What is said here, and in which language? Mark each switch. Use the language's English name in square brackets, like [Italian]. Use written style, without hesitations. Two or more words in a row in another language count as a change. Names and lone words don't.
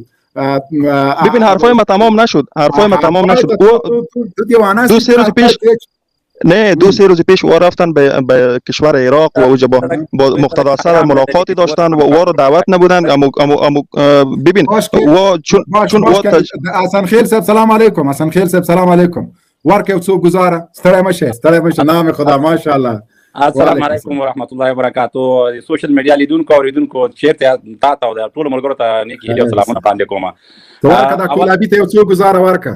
[Persian] ببین حرفای ما تمام نشد. دو سه روز پیش او رفتن به کشور عراق و اوجا با مقتدا صدر ملاقاتی داشتن و او را دعوت نبودن. ببین چون [Pashto] حسن خیل صاحب [Arabic] سلام علیکم. [Pashto] حسن خیل صاحب [Arabic] سلام علیکم. [Pashto] ورکه څو گزاره ستړی مشه [Persian] نام خدا [Pashto] ماشاءالله. [Arabic] السلام علیکم ورحمت الله وبرکاتو. [English] social media [Pashto] لیدونکو اوریدونکو چیرته تا د ټول ملګرو ته نیکی هیله سلامونه وړاندې کوم. ورکه د کولابي ته څو گزاره ورکه.